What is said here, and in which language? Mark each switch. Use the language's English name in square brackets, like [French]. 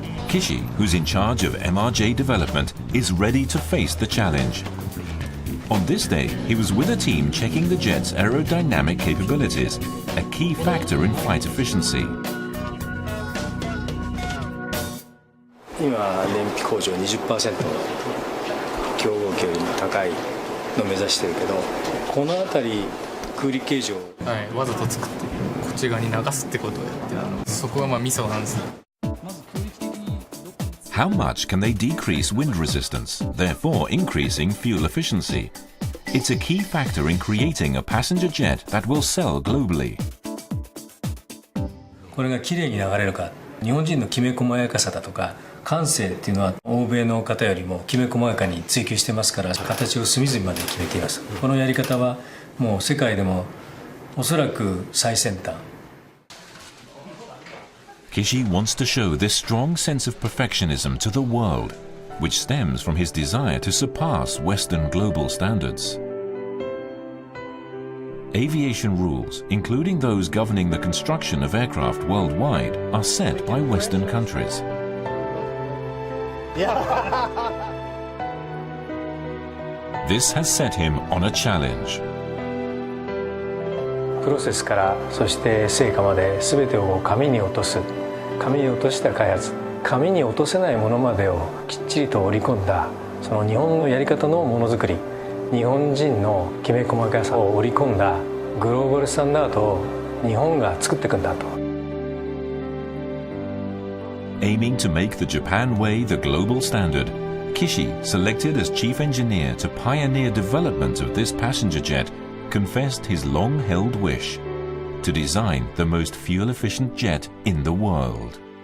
[English] Kishi, who's in charge of MRJ development, is ready to face the challenge. On this day, he was with a team checking the jet's aerodynamic capabilities, a key factor in flight efficiency. [Japanese] 今燃費向上 20% 競合機よりも高いのを目指してるけど、この辺り空力形状、はい、わざと作ってこっち側に流すってことをやって、そこがまあミソなんですね。 [English] How much can they decrease wind resistance, therefore increasing fuel efficiency? It's a key factor in creating a passenger jet that will sell globally. [Japanese] これがきれいに流れるか、日本人のきめ細やかさだとか感性っていうのは欧米の方よりもきめ細やかに追求してますから、形を隅々まで決めています。このやり方はもう世界でもおそらく最先端。 [English] Kishi wants to show this strong sense of perfectionism to the world, which stems from his desire to surpass Western global standards. Aviation rules, including those governing the construction of aircraft worldwide, are set by Western countries. This has set him on a challenge. [Japanese] プロセスからそして成果まで全てを紙に落とす、紙に落とした開発、紙に落とせないものまでをきっちりと織り込んだ、その日本のやり方のものづくり、日本人のきめ細かさを織り込んだグローバルスタンダードを日本が作っていくんだと。 [English] Aiming to make the Japan way the global standard, Kishi, selected as chief engineer to pioneer development of this passenger jet, confessed his long-held wish to design the most fuel-efficient jet in the world.